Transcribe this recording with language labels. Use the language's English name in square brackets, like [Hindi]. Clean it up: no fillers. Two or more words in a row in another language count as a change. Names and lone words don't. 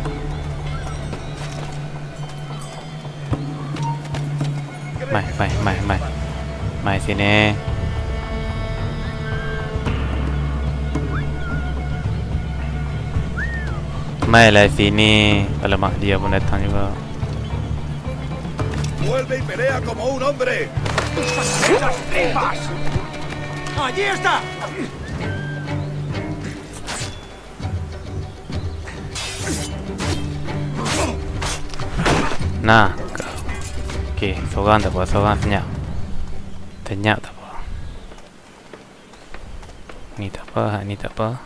[Malay] Mai sini. Mai lah sini. Alamak, dia pun datang juga. [Spanish] Vuelve y pelea como un hombre. ¡Esas tripas! ¡Allí está! [Malay] Nah, okey, seorang tak apa, seorang senyap tak apa. Ni tak apa.